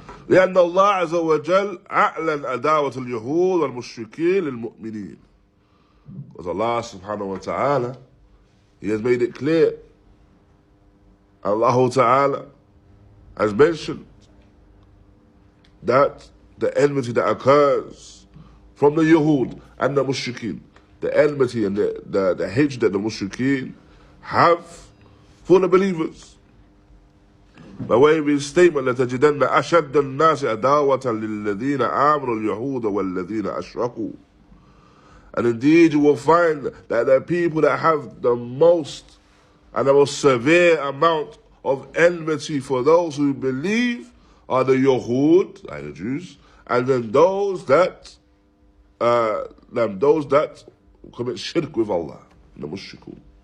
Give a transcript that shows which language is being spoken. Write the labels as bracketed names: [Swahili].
[Arabic] لأن الله عز وجل أعلن عداوة اليهود والمشركين للمؤمنين. [English] Because Allah subhanahu wa ta'ala, He has made it clear. Allah ta'ala has mentioned that the enmity that occurs from the Yahud and the Mushrikeen, the enmity and the hatred that the Mushrikeen have for the believers. By way of his statement, [Arabic] لَتَجِدَنَّ أَشَدَّ النَّاسِ عَدَاوَةً لِلَّذِينَ آمَنُوا الْيَهُودَ وَالَّذِينَ أَشْرَكُوا. [English] And indeed you will find that the people that have the most and the most severe amount of enmity for those who believe are the Yahud, like the Jews, and then those that commit shirk with Allah, the mushrikun.